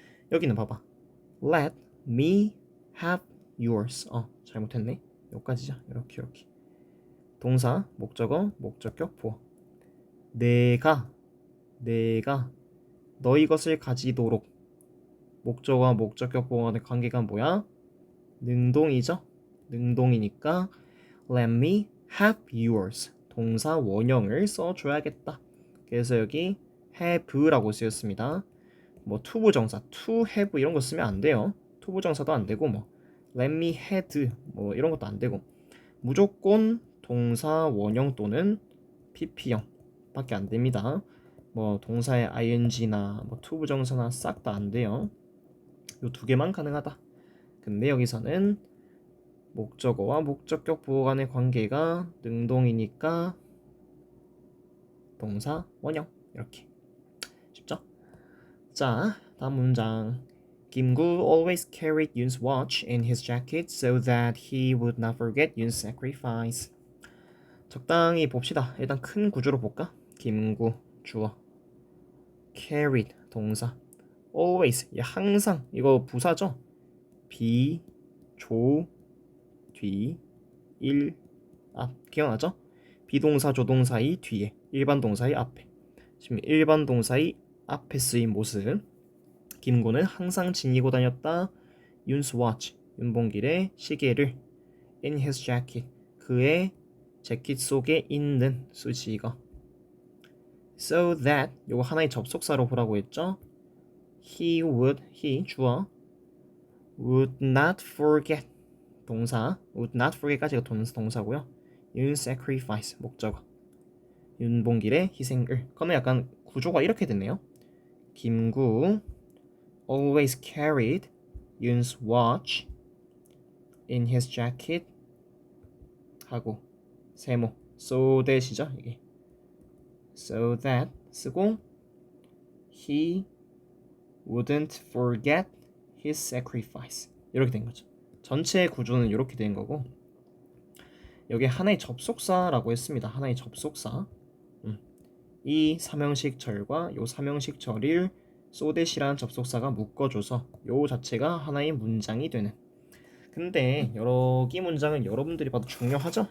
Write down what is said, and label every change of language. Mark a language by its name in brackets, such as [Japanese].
[Korean] 여기는 봐봐. [English] Let me have yours. [Korean] 잘못했네. 여기까지죠. 이렇게. 동사, 목적어, 목적격, 보어. 내가 너희 것을 가지도록. 목적어와 목적격, 보어의 관계가 뭐야? 능동이죠. 능동이니까 [English] let me have yours. [Korean] 동사 원형을 써줘야겠다. 그래서 여기 have라고 쓰였습니다. 뭐 투부정사, to have 이런 거 쓰면 안 돼요. 투부정사도 안 되고 뭐 let me had 뭐 이런 것도 안 되고 무조건 동사 원형 또는 pp형 밖에 안 됩니다. 뭐 동사의 ing나 뭐 투부정사나 싹 다 안 돼요. 요 두 개만 가능하다. 근데 여기서는 목적어와 목적격 부호 간의 관계가 능동이니까 동사 원형 이렇게 쉽죠? 자, 다음 문장. [English] 김구 always carried Yoon's watch in his jacket so that he would not forget Yoon's sacrifice. [Korean] 적당히 봅시다. 일단 큰 구조로 볼까? 김구 주어, carried 동사, always 항상 이거 부사죠? 비, 조, 뒤, 일, 앞 기억나죠? 비동사 조동사의 뒤에 일반 동사의 앞에 지금 일반 동사의 앞에 쓰인 모습 김구는 항상 지니고 다녔다. 윤스 watch 윤봉길의 시계를 in his jacket 그의 재킷 속에 있는 수식어 so that 요거 하나의 접속사로 보라고 했죠. he 주어 would not forget 동사 would not forget까지가 동사고요. 윤 sacrifice 목적어 윤봉길의 희생을 그러면 약간 구조가 이렇게 됐네요. [English] 김구 always carried Yoon's watch in his jacket [Korean] 하고 세모 [English] so that이죠 이게 so that 쓰고 he wouldn't forget his sacrifice [Korean] 이렇게 된 거죠. 전체 구조는 이렇게 된 거고 여기 하나의 접속사라고 했습니다. 하나의 접속사 이 삼형식절과 요 삼형식절을 so that이라는 접속사가 묶어줘서 요 자체가 하나의 문장이 되는 근데 여기 문장은 여러분들이 봐도 중요하죠?